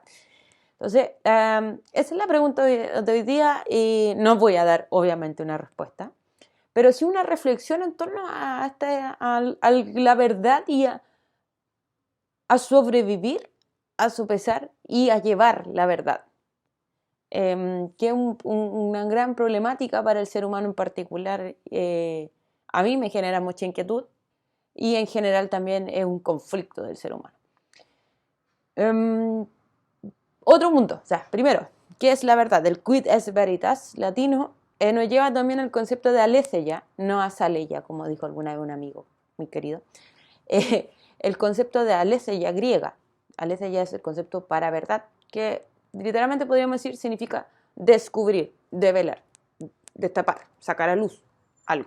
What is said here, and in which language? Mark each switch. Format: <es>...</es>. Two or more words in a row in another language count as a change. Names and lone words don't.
<es>Entonces, esa es la pregunta de hoy día y no voy a dar obviamente una respuesta, pero sí una reflexión en torno a la verdad y a sobrevivir a su pesar y a llevar la verdad, que es una gran problemática para el ser humano en particular. A mí me genera mucha inquietud y en general también es un conflicto del ser humano. Otro punto, o sea, primero, ¿qué es la verdad? El</es> <la>quid est veritas</la> <es>latino nos lleva también al concepto de aletheia, no a saleia, como dijo alguna vez un amigo muy querido. El concepto de aletheia griega. Aletheia es el concepto para verdad, que literalmente podríamos decir significa descubrir, develar, destapar, sacar a luz algo.</es>